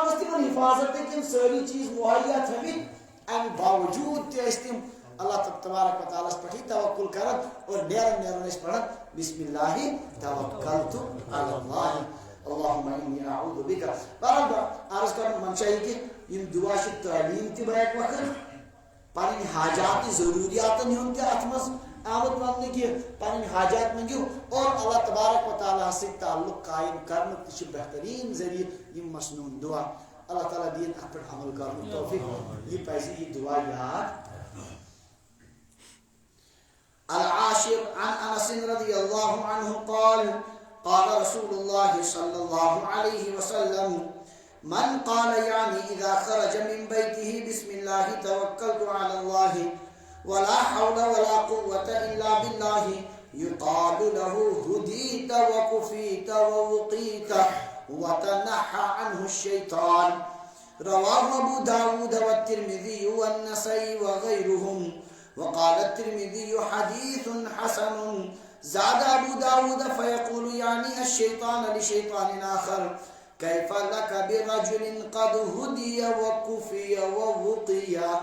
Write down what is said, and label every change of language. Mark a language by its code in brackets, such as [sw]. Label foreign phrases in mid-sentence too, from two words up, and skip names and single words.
[ks] ٲس تِمن حفاظت کِنۍ سٲری چیٖز مہیا تھٲمٕتۍ امہِ باوجوٗد تہِ ٲسۍ تِم اللہ تبارک و تعالیٰ پٮ۪ٹھٕے توکل کران اور نیرن ٲسۍ پران [ar] بسم اللہ توکلت علی اللہ اللہم انی اعوذ بک [ks] بہرحال عرض کرن منشا یہ کہ یم دعا چھ تعلیم تہ بیک وقت پنن حاجات ضروریاتن ہند تہ اتھ مز آمد وننے کہ پنن حاجات منگیو اور اللہ تبارک و تعالیٰ [ur] سے تعلق قائم کرنے [ks] تہ بہترین ذریعہ یم مسنون دعا اللہ تعالیٰ دین اتھ پہ عمل کرنے توفیق یہ پزِ یہ دعا یاد [ar] العاشر عن انس رضی اللہ عنہ قال قال رسول الله صلى الله عليه وسلم من قال يعني إذا خرج من بيته بسم الله توكلت على الله ولا حول ولا قوة إلا بالله يقال له هديت وكفيت ووقيت وتنحى عنه الشيطان رواه أبو داود والترمذي والنسائي وغيرهم وقال الترمذي حديث حسن زاد ابو داود فيقول يعني الشيطان لشيطان آخر كيف لك برجل قد هدي وكفي ووقي